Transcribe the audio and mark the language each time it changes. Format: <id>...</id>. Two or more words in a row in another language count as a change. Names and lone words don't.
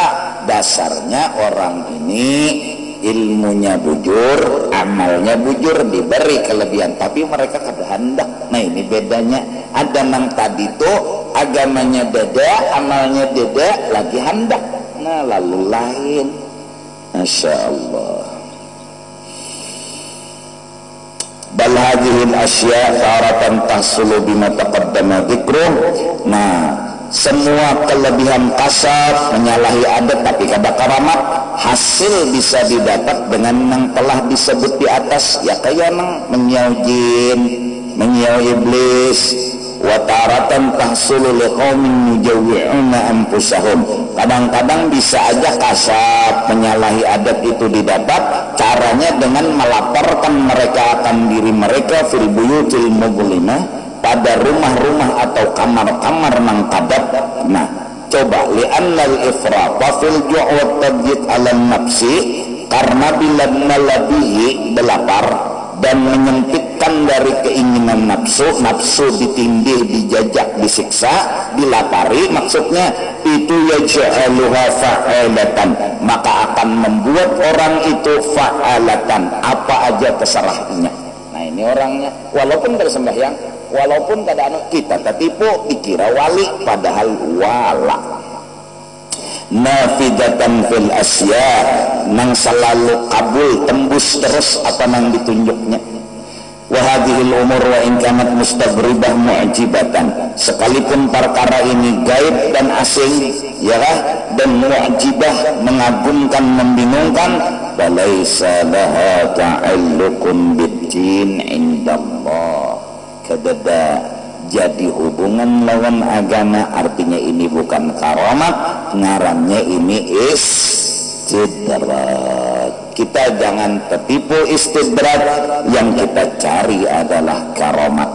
<bjn>Dasarnya orang ini ilmunya bujur, amalnya bujur, diberi kelebihan, tapi mereka kada hendak. Nah ini bedanya. Ada nang tadi tuh agamanya beda, amalnya beda, lagi hendak. Nah lalu lain.</bjn> <ar>ما شاء الله. بل هذه الأشياء تارة تحصل بما تقدم ذكره.</ar> <bjn>Nah semua kelebihan kasar menyalahi adat tapi kada karamat hasil bisa didapat dengan yang telah disebut di atas ya kayak nang menyau jin menyau iblis</bjn> <ar>وتارة تحصل لقوم يجوعون أنفسهم</ar> <bjn>kadang-kadang bisa aja kasar menyalahi adat itu didapat caranya dengan melaporkan mereka akan diri mereka</bjn> <ar>في البيوت المظلمة</ar> <bjn>pada rumah-rumah atau kamar-kamar nang kadap. Nah, coba</bjn> <ar>لأن الإفراط في الجوع والتضييق على النفس</ar> <bjn>karena bila melebihi belapar dan menyempitkan dari keinginan nafsu. Nafsu ditindih, dijajak, disiksa, dilapari, maksudnya itu</bjn> <ar>يجعلها فعالة,</ar> <bjn>maka akan membuat orang itu fa'alatan, apa aja terserahnya. Nah ini orangnya walaupun bersembahyang, walaupun kada kita tertipu dikira wali padahal wala.</bjn> <ar>نافذة في الأشياء,</ar> <bjn>nang selalu kabul tembus terus apa nang ditunjuknya.</bjn> <ar>وهذه الأمور وإن كانت مستغربة معجبة,</ar> <bjn>sekalipun perkara ini gaib dan asing ya kah, dan mu'jibah mengagumkan, membingungkan,</bjn> <ar>بل ليس لها تعلق بالدين عند الله,</ar> <bjn>kadada jadi hubungan lawan agama, artinya ini bukan karamat, ngarannya ini istidrak. Kita jangan tertipu istidrak, yang kita cari adalah karamat.</bjn>